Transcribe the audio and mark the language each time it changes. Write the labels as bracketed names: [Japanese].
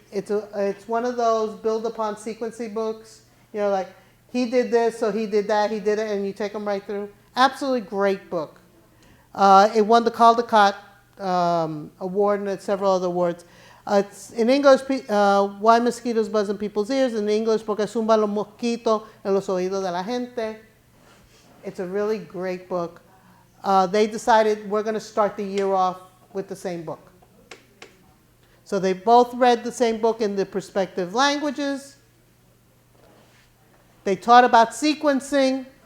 [English] It's one of those build upon sequencing books. You know, like he did this, so he did that, he did it, and you take them right through. Absolutely great book. It won the Caldecott Award and several other awards. It's in English, Why Mosquitoes Buzz in People's Ears. In English, [Spanish] Porque zumban los mosquitos en los oídos de la gente. [English] It's a really great book. They decided we're going to start the year off with the same book. So they both read the same book in the respective languages. They taught about sequencing.